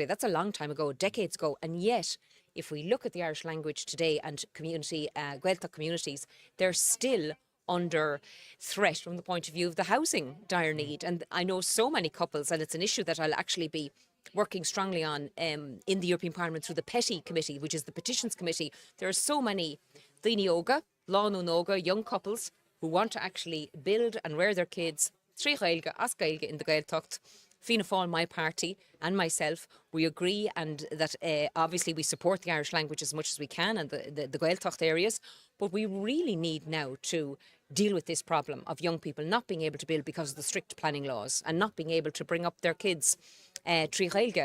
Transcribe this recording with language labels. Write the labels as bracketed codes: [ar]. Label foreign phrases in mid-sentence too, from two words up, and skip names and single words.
[en] That's a long time ago, decades ago, and yet if we look at the Irish language today and community, Gaeltacht communities, they're still under threat from the point of view of the housing dire need. And I know so many couples, and it's an issue that I'll actually be working strongly on in the European Parliament through the PETI committee, which is the petitions committee. There are so many [ga] Dhíneoga, Lánoga, [en] young couples who want to actually build and rear their kids [ga] Trí Gaeilge, as Gaeilge [en] in the Gaeltacht. Fianna Fáil, my party, and myself, we agree, and that obviously we support the Irish language as much as we can and the Gaeltacht areas, but we really need now to deal with this problem of young people not being able to build because of the strict planning laws and not being able to bring up their kids [ga] Trí Gaeilge.